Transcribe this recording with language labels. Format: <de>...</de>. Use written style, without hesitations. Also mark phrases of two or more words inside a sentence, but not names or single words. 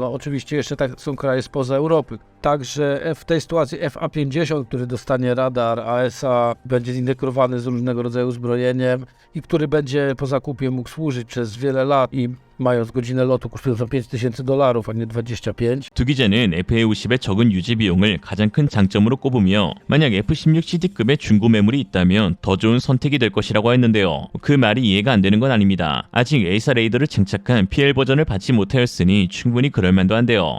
<pl>No oczywiście jeszcze tak są kraje spoza Europy. Także w tej sytuacji FA-50, który dostanie radar AESA, będzie zintegrowany z różnego rodzaju uzbrojeniem i który będzie po zakupie mógł służyć przez wiele lat i mając godzinę lotu kosztującą $5,000, a nie 25.</pl> <ko>두 기자는 FA-50의 적은 유지 비용을 가장 큰 장점으로 꼽으며 만약 F-16 CD급의 중고 매물이 있다면 더 좋은 선택이 될 것이라고 했는데요. 그 말이 이해가 안 되는 건 아닙니다. 아직 A사 레이더를 장착한 PL 버전을 받지 못하였으니 충분히 그럴만도 한데요.</ko>